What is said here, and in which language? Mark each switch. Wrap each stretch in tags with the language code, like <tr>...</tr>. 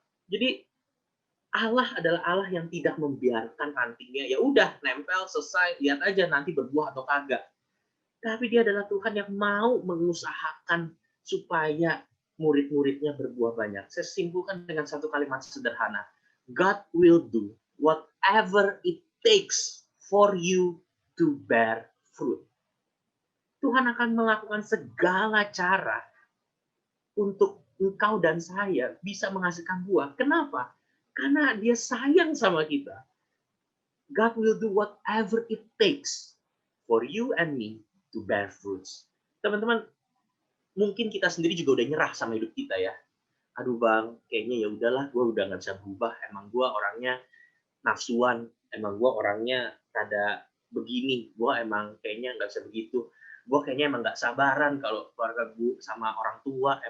<id>Jadi Allah adalah Allah yang tidak membiarkan rantingnya ya udah nempel selesai, lihat aja nanti berbuah atau kagak. Tapi dia adalah Tuhan yang mau mengusahakan supaya murid-muridnya berbuah banyak. Saya simpulkan dengan satu kalimat sederhana.</id> <en>God will do whatever it takes for you to bear fruit.</en> <id>Tuhan akan melakukan segala cara untuk engkau dan saya bisa menghasilkan buah. Kenapa? Karena dia sayang sama kita.</id> <en>God will do whatever it takes for you and me to bear fruits.</en> <id>Teman-teman, mungkin kita sendiri juga udah nyerah sama hidup kita ya. Aduh bang, kayaknya ya udahlah, gue udah nggak bisa berubah. Emang gue orangnya nafsuan, emang gue orangnya rada begini, gue emang kayaknya nggak bisa begitu. Gue kayaknya emang nggak sabaran kalau keluarga gue sama orang tua.</id>